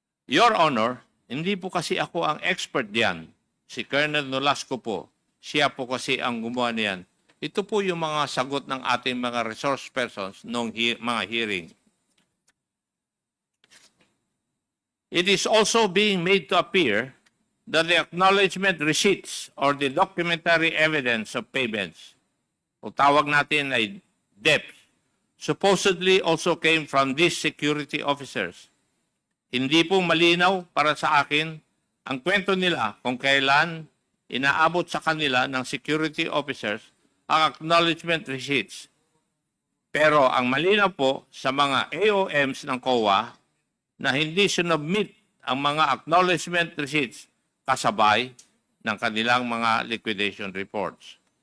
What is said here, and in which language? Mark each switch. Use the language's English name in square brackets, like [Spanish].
[English] Your Honor, [Filipino] hindi po kasi ako ang expert diyan. Si Colonel Nolasco po, siya po kasi ang gumawa niyan. Ito po yung mga sagot ng ating mga resource persons noong mga hearing. [English] It is also being made to appear that the acknowledgement receipts or the documentary evidence of payments, [Filipino] o tawag natin ay DEP, [English] supposedly also came from these security officers. [Filipino] Hindi po malinaw para sa akin ang kwento nila kung kailan inaabot sa kanila ng security officers ang acknowledgement receipts. Pero ang malinaw po sa mga AOMs ng COA na hindi sinubmit ang mga acknowledgement receipts kasabay ng kanilang mga liquidation reports.